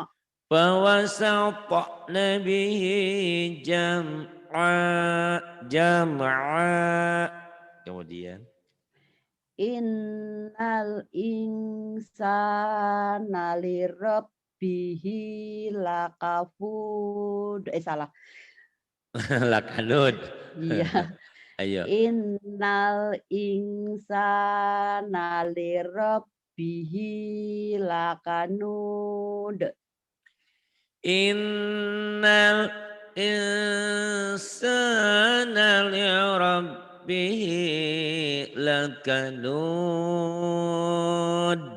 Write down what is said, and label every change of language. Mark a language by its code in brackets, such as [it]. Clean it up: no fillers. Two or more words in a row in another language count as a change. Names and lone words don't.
[ar] فوسطن به جمعا. [id] Kemudian. [ar] إن الإنسان لربه لكفود. [id] Salah. [ar] Lakanud. [id] Iya. Ayo. [ar] إن الإنسان لربه لكنود. إن الإنسان لربه لكنود.